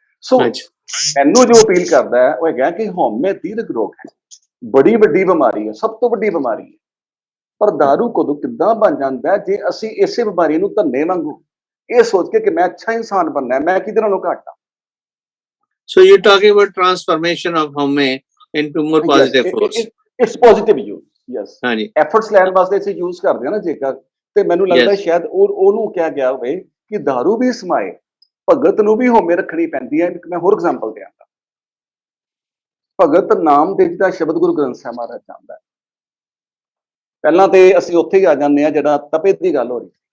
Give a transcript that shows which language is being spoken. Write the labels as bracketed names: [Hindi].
[Punjabi] ਸੋ ਮੈਨੂੰ ਜੋ ਅਪੀਲ ਕਰਦਾ ਹੈ ਉਹ ਹੈਗਾ ਕਿ ਹਉਮੈ ਦੀਰਘ ਰੋਗ ਹੈ, ਬੜੀ ਵੱਡੀ ਬਿਮਾਰੀ ਹੈ, ਸਭ ਤੋਂ ਵੱਡੀ ਬਿਮਾਰੀ ਹੈ। ਪਰ ਦਾਰੂ ਕਦੋਂ ਕਿੱਦਾਂ ਬਣ ਜਾਂਦਾ ਜੇ ਅਸੀਂ ਇਸੇ ਬਿਮਾਰੀ ਨੂੰ ਧੰਨੇ ਵਾਂਗੂ ਇਹ ਸੋਚ ਕੇ ਕਿ ਮੈਂ ਅੱਛਾ ਇਨਸਾਨ ਬਣਨਾ, ਮੈਂ ਕਿਹਦੇ ਨਾਲੋਂ ਘੱਟ ਹਾਂ। [English] So you're talking about transformation of haume into more positive force. It's positive use, yes. [Punjabi] ਹਾਂਜੀ, ਐਫਰਟਸ ਲੈਣ ਵਾਸਤੇ ਅਸੀਂ ਯੂਜ਼ ਕਰਦੇ ਹਾਂ ਨਾ ਜੇਕਰ, ਤੇ ਮੈਨੂੰ ਲੱਗਦਾ ਸ਼ਾਇਦ ਉਹਨੂੰ ਕਿਹਾ ਗਿਆ ਹੋਵੇ ਕਿ ਦਾਰੂ ਵੀ ਸਮਾਏ, ਭਗਤ ਨੂੰ ਵੀ ਹਉਮੈ ਰੱਖਣੀ ਪੈਂਦੀ ਹੈ। ਮੈਂ ਹੋਰ ਐਗਜ਼ਾਮਪਲ ਦਿਆਂਗਾ। ਭਗਤ ਨਾਮਦੇਵ ਦਾ ਸ਼ਬਦ ਗੁਰੂ ਗ੍ਰੰਥ ਸਾਹਿਬ ਮਹਾਰਾਜ ਜਾਂਦਾ ਹੈ। ਪਹਿਲਾਂ ਤੇ ਅਸੀਂ ਉੱਥੇ ਹੀ ਆ ਜਾਂਦੇ ਹਾਂ ਜਿਹੜਾ ਤਪੇ ਦੀ ਗੱਲ ਹੋ ਰਹੀ।